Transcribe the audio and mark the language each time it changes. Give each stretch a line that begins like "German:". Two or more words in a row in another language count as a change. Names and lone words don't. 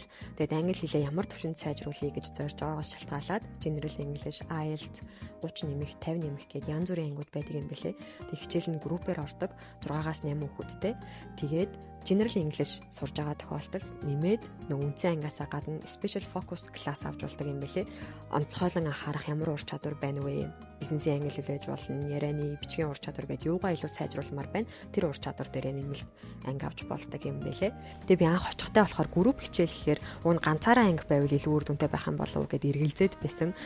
Mongolian: Тэгээд англи хэлээ ямар төвшөнд сайжруулъя гэж зорж байгаагаас шалтгаалаад
English: general english,
Mongolian: IELTS 30 нэмэх, 50 нэмэх гээд янз бүрийн ангиуд байдаг юм бэлээ. Тэгээд хичээл нь группээр ордог 6-аас 8 хүүхэдтэй. Тэгээд
English: general english
Mongolian: сурж байгаа тохиолдолд нэмээд нөгөө үндсэн ангиасаа гадна
English: special focus class
Mongolian: авч болдог юм бэлээ. Онцгойлон анхаарах ямар ур чадвар байна вэ? Бизнесийн англи хэл байж болно, ярианы, бичгийн ур чадвар гэдээ юугаа илүү сайжруулмаар байна. Тэр ур чадвар дээр нэмэлт анги авч болдог юм бэлээ. Тэгээ би анх очихтай болохоор групп хичээл гэхээр уг ганцаараа анги байвал илүү үр дүнтэй байх юм болов уу гэд эргэлзээд байсан.